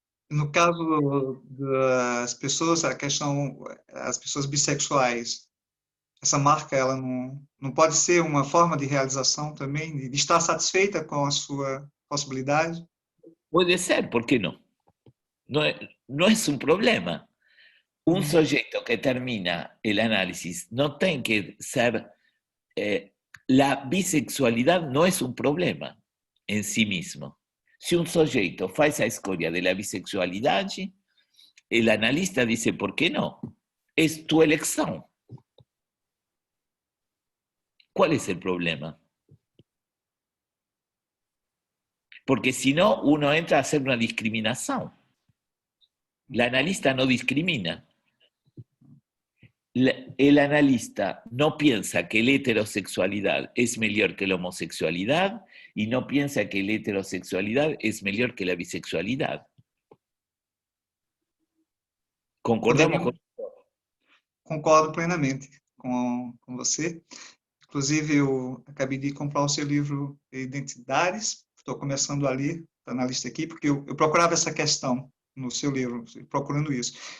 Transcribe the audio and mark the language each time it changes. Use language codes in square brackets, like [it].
[pt] No caso das pessoas, as pessoas bissexuais, essa marca ela não pode ser uma forma de realização também, de estar satisfeita com a sua possibilidade? Pode ser, por que não? Não é um problema. Um sujeito que termina o análisis não tem que ser [es] la bisexualidad no es un problema en sí mismo. Si un sujeto [pt] faz a escolha [es] de la bisexualidad, el analista dice, ¿por qué no? Es tu elección. ¿Cuál es el problema? Porque si no, uno entra a hacer una discriminación. El analista no discrimina. El analista no piensa que la heterosexualidad es mejor que la homosexualidad y no piensa que la heterosexualidad es mejor que la bisexualidad. ¿Concordamos con eso? [pt] Concordo plenamente com você. Inclusive, eu acabei de comprar o seu livro Identidades. Estou começando a ler, está na lista aqui, porque eu procurava essa questão no seu livro, procurando isso.